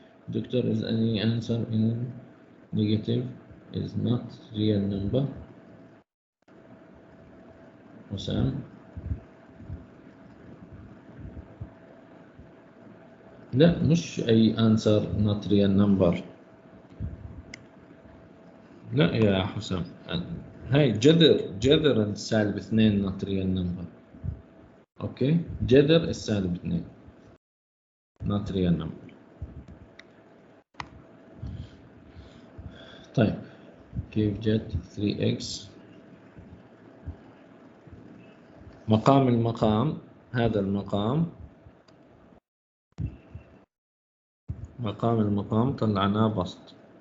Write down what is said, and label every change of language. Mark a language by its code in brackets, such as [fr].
[en] Doctor, is any answer in negative is not real number? [ar] حسام. لا مش أي [en] answer not real number. [ar] لا يا حسام، هاي جذر السالب 2 [en] not real number. [ar] اوكي، جذر السالب 2 [en] not real number. [ar] طيب كيف جت 3x؟ مقام المقام، هذا المقام، مقام المقام طلعناه بسط.